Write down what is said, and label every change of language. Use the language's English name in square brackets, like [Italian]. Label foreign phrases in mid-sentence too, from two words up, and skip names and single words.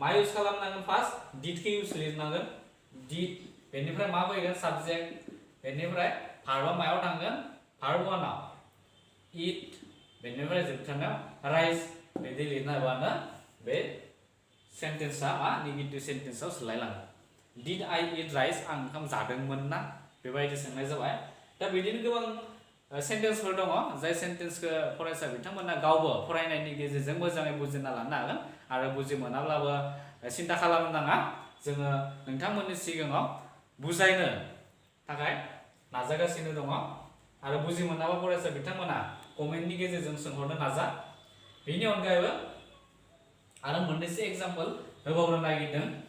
[Bodo] इउज खालामनांगोन फार्स्ट डिडखौ इउज लिरनांगोन डिड बेनिफ्राय मा फैगोन साबजेक्ट बेनिफ्राय भार्बआ मायाव थांगोन भार्ब 1 आव इट बेनिफ्राय जोबथारनायाव राइज बिदि लिरना होबानो बे सेन्टेन्सआ मा नेगेटिभ सेन्टेन्सआव सोलायलाङो [English] did I eat rice [Bodo] आं ओंखाम जादोंमोन ना बेबायदि सोंनाय जाबाय दा बिदिनो गोबां सेन्टेन्सफोर दङ जाय सेन्टेन्सखौ फरायसा बिथांमोना गावबो फरायनायनि गेजेरजों मोजाङै बुजिना लानो हागोन आरो बुजि मोनाब्लाबो सिन्था खालामनो नाङा जोङो नोंथांमोननि सिगाङाव बुजायनो थाखाय नाजागासिनो दङ आरो बुजि मोनाबा फरायसा बिथांमोना कमेन्टनि गेजेरजों सोंहरनो नाजा बेनि अनगायैबो आरो मोननैसो एग्जाम्पल होबावनो नागिरदों